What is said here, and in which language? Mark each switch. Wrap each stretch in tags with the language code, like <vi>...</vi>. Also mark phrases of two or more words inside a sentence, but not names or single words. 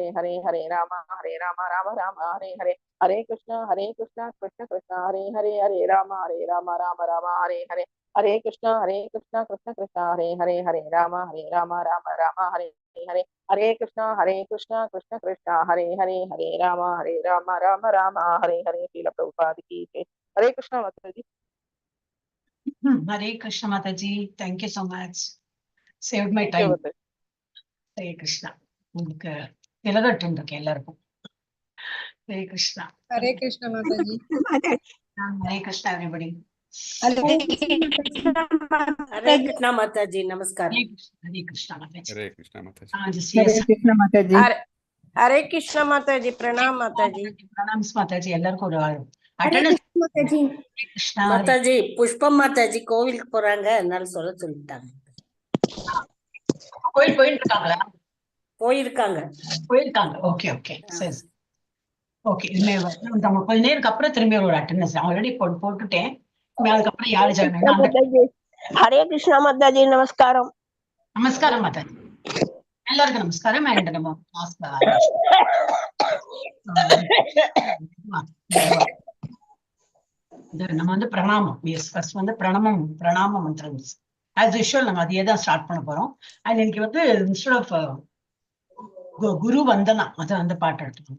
<hi>राम हरे कृष्ण कृष्ण कृष्ण हरे कृष्ण कृष्ण कृष्ण हरे कृष्ण कृष्ण कृष्ण राम हरे श्रील प्रभुपाद की जय। हरे कृष्ण माता जी।</hi> <en>Hare Krishna Mataji, thank you so much. Saved my Thank you, time. Mataji. Hare Krishna.</en> <ta>உங்களுக்கு விலகட்டும் இருக்கு எல்லாருக்கும். Hare Krishna.</ta> <hi>हरे कृष्ण माता जी।</hi> <en>Hare Krishna everybody.</en> <hi>हरे कृष्णा माता जी, नमस्कार।</hi> <en>Hare Krishna Mataji.</en> <hi>हरे कृष्ण माता</hi> <en>Just</en> <hi>हरे</hi> <en>yes.</en> <hi>कृष्ण माता जी। हरे कृष्णा माता जी, प्रणाम माता जी।</hi> <en>Pranams Mataji,</en> <ta>எல்லாருக்கும் ஒரு</ta> <hi>हरे</hi> <en>attendance.</en> <hi>कृष्ण माता जी। Hare Krishna.</hi> <ta>மாதா ஜி, புஷ்பம் மாதா ஜி கோவிலுக்கு போறாங்க, அதனால சொல்லிட்டாங்க. கோயில் போயிட்டு இருக்காங்களா? போயிருக்காங்க. ஓகே ஓகே சரி. ஓகே இனிமே நம்ம கொஞ்ச நேருக்கு அப்புறம் திரும்பி ஒரு</ta> <en>attendance already</en> <ta>போட்டுட்டேன். அதுக்கப்புறம் யாரு ஜாயின்</ta> <hi>हरे कृष्णा माता जी, नमस्कार।</hi> <ta>நமஸ்காரம் மாதாஜி. எல்லாருக்கும் நமஸ்காரம் அண்ட் நம்ம கிளாஸ்ல நம்ம வந்து பிரணாமம் ஃபர்ஸ்ட் வந்து பிரணாம மந்திரம்</ta> <en>as usual</en> <ta>நம்ம அதையே தான் ஸ்டார்ட் பண்ண போறோம். அண்ட் இன்னைக்கு வந்து</ta> <en>instead of</en> <ta>குரு வந்தனா அதை வந்து பாட்டு எடுத்துக்கோம்.</ta>